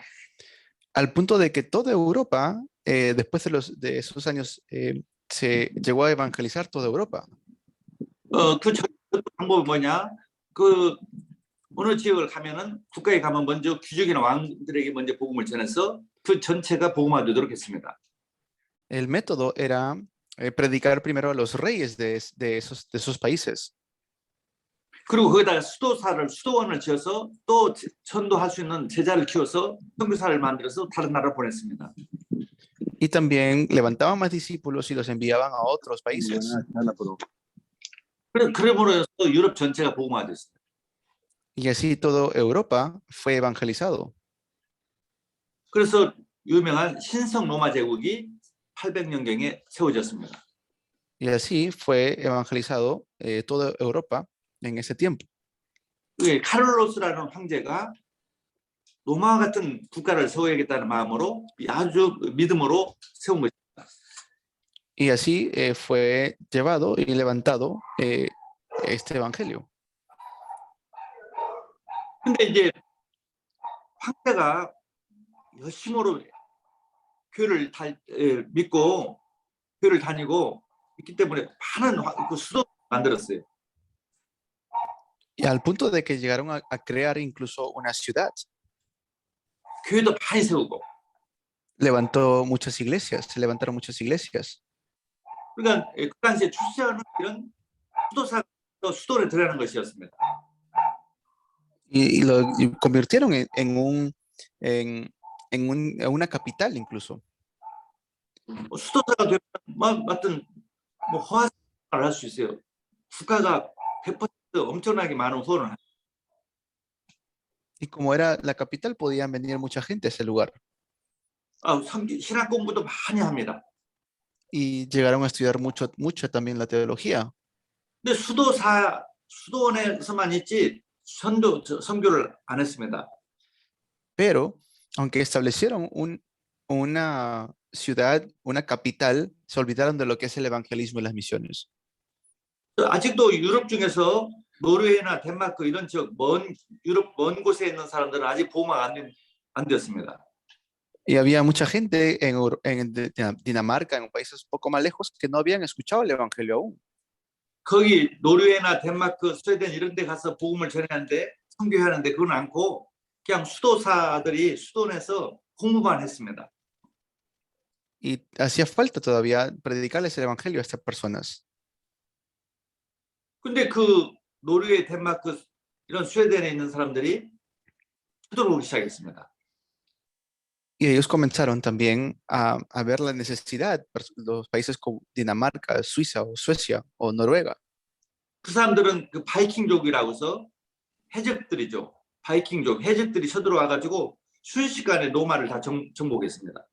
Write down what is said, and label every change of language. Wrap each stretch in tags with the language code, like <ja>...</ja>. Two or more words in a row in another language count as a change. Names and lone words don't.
<es>Al punto de que toda Europa, después de esos años, se llegó a evangelizar toda Europa.</es> <ko>그 방법이 뭐냐? 그 어느 지역을 가면은 국가에 가면 먼저 귀족이나 왕들에게 먼저 복음을 전해서 그 전체가 복음화되도록 했습니다.</ko> <es>El método era predicar primero a los reyes de esos países.</es> <ko>그리고 거기다가 수도원을 지어서 또 전도할 수 있는 제자를 키워서 선교사를 만들어서 다른 나라로 보냈습니다.</ko> <es>Y también levantaban más discípulos y los enviaban a otros países.</es> <ko>그러므로 유럽 전체가 복음화됐습니다.</ko> <es>Y así toda Europa fue evangelizado.</es> <ko>그래서 유명한 신성 로마 제국이 800년경에 세워졌습니다.</ko> <es>Y así fue evangelizado toda Europa en ese tiempo.</es> <ko>카를로스라는 황제가 로마 같은 국가를 세워야겠다는 마음으로 아주 믿음으로 세운 것입니다.</ko> <es>Y así fue llevado y levantado este evangelio.</es> <ko>근데 이제 황제가 열심으로 교회를 믿고 교회를 다니고 있기 때문에 많은 그 수도를 만들었어요.</ko> <es>Y al punto de que llegaron a crear incluso una ciudad.</es> <ko>교회도 많이 세우고.</ko> <es>Levantó muchas iglesias, se levantaron muchas iglesias.</es> <ko>그러니까 그 당시에 출세하는 이런 수도를 들어가는 것이었습니다.</ko> <es>Y lo convirtieron en una capital incluso.</es> <ko>수도사가 되면 어떤 호화를 할 수 있어요. 국가가 100% 엄청나게 많은 후원을.</ko> <es>Y como era la capital, podían venir mucha gente a ese lugar.</es> <ko>신학 공부도 많이 합니다.</ko> <es>Y llegaron a estudiar mucho también la teología.</es> <ko>근데 수도원에서만 있지 선교를 안 했습니다.</ko> <es>Pero, aunque establecieron una ciudad, una capital, se olvidaron de lo que es el evangelismo y las misiones.</es> <ko>아직도 유럽 중에서 노르웨이나 덴마크 이런 지역 유럽 먼 곳에 있는 사람들은 아직 보호막 안 되었습니다.</ko> <es>Y había mucha gente en Dinamarca, en países un poco más lejos, que no habían escuchado el evangelio aún.</es> <ko>거기 노르웨이나 덴마크, 스웨덴 이런 데 가서 복음을 전하는데 선교하는데 그건 않고 그냥 수도사들이 수도원에서 공부만 했습니다.</ko> <es>Y hacía falta todavía predicarles el evangelio a estas personas.</es> <ko>근데 그 노르웨이, 덴마크 이런 스웨덴에 있는 사람들이 쳐들어오기 시작했습니다.</ko> <es>Y ellos comenzaron también a ver la necesidad, los países como Dinamarca, Suiza o Suecia o Noruega.</es> <ko>그 사람들은 그 바이킹족이라고 해서 해적들이죠. 바이킹족, 해적들이 쳐들어와가지고 순식간에 노마를 다 정복했습니다.</ko>